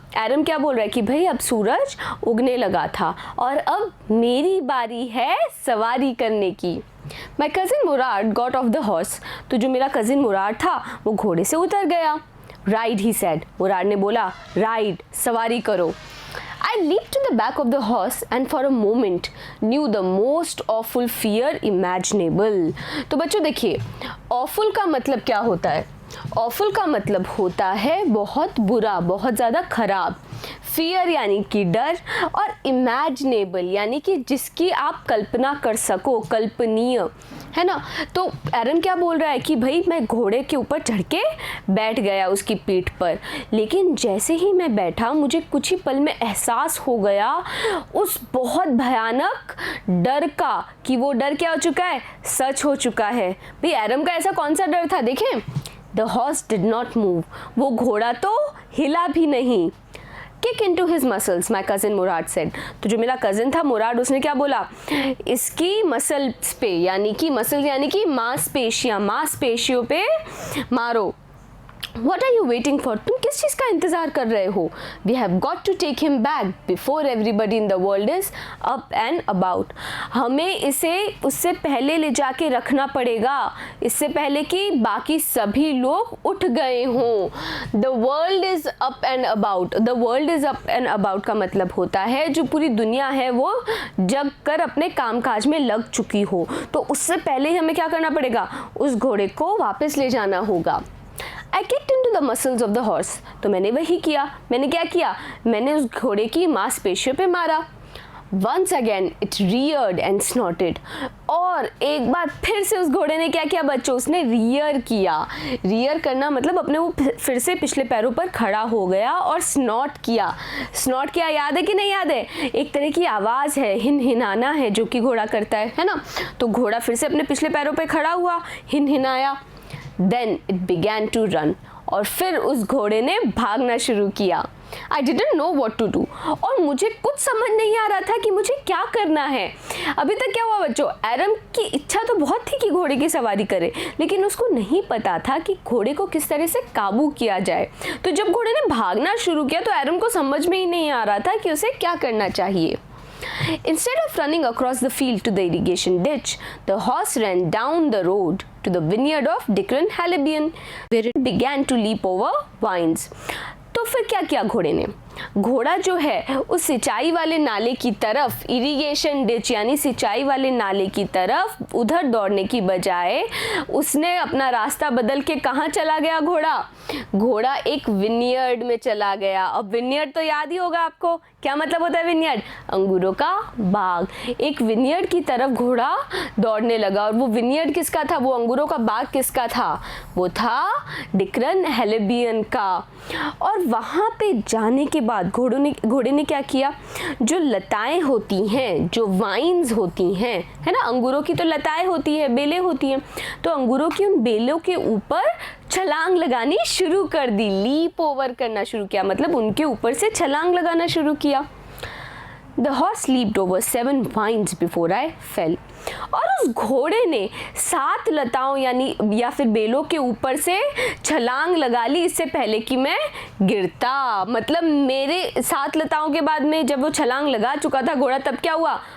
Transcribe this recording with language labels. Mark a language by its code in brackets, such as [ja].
[hi] एरम क्या बोल रहा है कि भाई अब सूरज उगने लगा था और अब मेरी बारी है सवारी करने की। [en] My cousin Murad got off the horse. [hi] तो जो मेरा कज़िन मुराद था वो घोड़े से उतर गया। [en] ride he said, [hi] मुराद ने बोला राइड, सवारी करो। [en] I leaped to the back of the horse and for a moment knew the most awful fear imaginable। [hi] तो बच्चों देखिए, awful का मतलब क्या होता है? awful का मतलब होता है बहुत बुरा, बहुत ज़्यादा खराब। फियर यानी कि डर, और इमेजिनेबल यानी कि जिसकी आप कल्पना कर सको, कल्पनीय, है ना। तो एरम क्या बोल रहा है कि भाई मैं घोड़े के ऊपर चढ़ के बैठ गया उसकी पीठ पर, लेकिन जैसे ही मैं बैठा मुझे कुछ ही पल में एहसास हो गया उस बहुत भयानक डर का, कि वो डर क्या हो चुका है? सच हो चुका है। भाई एरम का ऐसा कौन सा डर था? देखें, [en] the horse did not move, [hi] वो घोड़ा तो हिला भी नहीं। [en] Kick into his muscles, my cousin Murad said. [hi] तो जो मेरा कज़िन था मुराद, उसने क्या बोला? इसकी मसल्स पे, यानी कि मसल्स यानी कि मांसपेशियों पे मारो। [en] What are you waiting for? [hi] तुम किस चीज़ का इंतज़ार कर रहे हो? [en] We have got to take him back before everybody in the world is up and about। [hi] हमें इसे उससे पहले ले जाके रखना पड़ेगा, इससे पहले कि बाकी सभी लोग उठ गए हों। [en] The world is up and about। The world is up and about [hi] का मतलब होता है जो पूरी दुनिया है वो जग कर अपने कामकाज में लग चुकी हो। तो उससे पहले ही हमें क्या करना पड़ेगा? उस घोड़े को वापस ले जाना होगा। [en] I kicked into the muscles of the horse। [hi] तो मैंने वही किया। मैंने क्या किया? मैंने उस घोड़े की मांसपेशियों पे मारा। [en] Once again it reared and snorted। [hi] और एक बार फिर से उस घोड़े ने क्या किया बच्चों? उसने रियर किया। रियर करना मतलब अपने वो फिर से पिछले पैरों पर खड़ा हो गया और स्नॉट किया। स्नॉट किया याद है कि नहीं याद है? एक तरह की आवाज़ है, हिनहिनाना है जो कि घोड़ा करता है ना। तो घोड़ा फिर से अपने पिछले पैरों पर खड़ा हुआ, हिनहिनाया। [en] Then it began to run। [hi] और फिर उस घोड़े ने भागना शुरू किया। [en] I didn't know what to do। [hi] और मुझे कुछ समझ नहीं आ रहा था कि मुझे क्या करना है। अभी तक क्या हुआ बच्चों? एरम की इच्छा तो बहुत थी कि घोड़े की सवारी करे, लेकिन उसको नहीं पता था कि घोड़े को किस तरह से काबू किया जाए। तो जब घोड़े ने भागना शुरू किया तो एरम को समझ में ही नहीं आ रहा था कि उसे क्या करना चाहिए। [en] Instead of running across the field to the irrigation ditch, the horse ran down the road to the vineyard of Dickon Halibian, where it began to leap over vines। [hi] तो फिर क्या किया घोड़े ने? घोड़ा जो है उस सिंचाई वाले नाले की तरफ, इरिगेशन डिच यानी सिंचाई वाले नाले की तरफ उधर दौड़ने की बजाय उसने अपना रास्ता बदल के कहाँ चला गया घोड़ा एक विनियर्ड में चला गया। अब विनियर्ड तो याद ही होगा आपको, क्या मतलब होता है विनियर्ड? अंगूरों का बाग। एक विनियर्ड की तरफ घोड़ा दौड़ने लगा। और वो विनियर्ड किसका था? वो अंगूरों का बाग किसका था? वो था डिकन हैलिबियन का। और वहाँ पे जाने के बाद घोड़े ने क्या किया? जो लताएं होती हैं, जो वाइन्स होती हैं, है ना, अंगूरों की तो लताएं होती है, बेलें होती हैं, तो अंगूरों की उन बेलों के ऊपर छलांग लगानी शुरू कर दी। लीप ओवर करना शुरू किया, मतलब उनके ऊपर से छलांग लगाना शुरू किया। [en] The horse leaped over 7 vines before I fell। [hi] और उस घोड़े ने 7 लताओं यानी या फिर बेलों के ऊपर से छलांग लगा ली इससे पहले कि मैं गिरता। मतलब मेरे 7 लताओं के बाद में जब वो छलांग लगा चुका था घोड़ा, तब क्या हुआ?